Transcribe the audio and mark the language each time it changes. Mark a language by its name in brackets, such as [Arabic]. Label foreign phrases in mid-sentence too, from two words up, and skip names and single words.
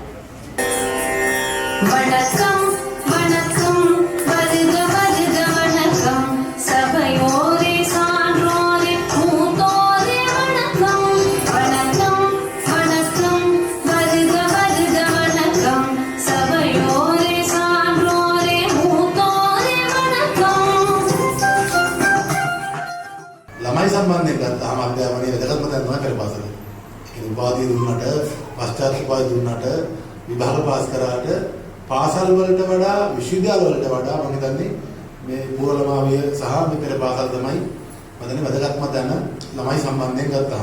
[Tamil] வணக்கம் வணக்கம் வருக வருக வணக்கம் சபையோரே சான்றோரே மூத்தோரே வணக்கம் வணக்கம் வணக்கம் வருக வருக வணக்கம் சபையோரே சான்றோரே மூத்தோரே வணக்கம். [Sinhala] ළමයි සම්බන්ධයෙන් ගත්තාම අධ්‍යාපනයේ වැදගත්ම තැන තමයි පෙරපාසල. ඒ උපාධිය දුන්නට, පශ්චාත් උපාධිය දුන්නට, විභාග පාස් කරාට පාසල් වලට වඩා විශ්වවිද්‍යාල වලට වඩා මම හිතන්නේ මේ පූර්වලමාවිය සහ මේ පෙරපාසල් තමයි මම වැදගත්ම තැන ළමයි සම්බන්ධයෙන් ගත්තාම.